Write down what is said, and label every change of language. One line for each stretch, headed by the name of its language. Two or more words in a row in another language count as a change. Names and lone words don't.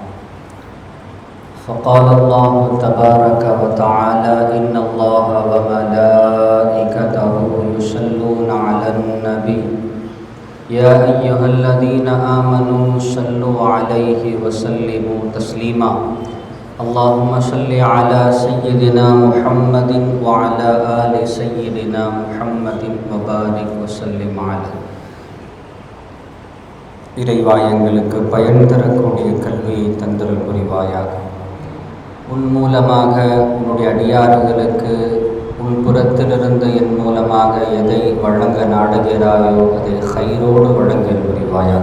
Arabic: فقال الله تبارك وتعالى: إن الله وملائكته يصلون على النبي يا أيها الذين آمنوا صلوا عليه وسلموا تسليما. اللهم صل على سيدنا محمد وعلى آل سيدنا محمد وبارك وسلم عليه.
Tamil: இறைவா, எங்களுக்கு பயன் தரக்கூடிய கல்வியை தந்தருள் புரிவாயாக. உன் மூலமாக உன்னுடைய அடியாறுகளுக்கு உன் புறத்திலிருந்து என் மூலமாக எதை வழங்க நாடுகிறாயோ அதை ஹைரோடு வழங்கல் புரிவாயாக.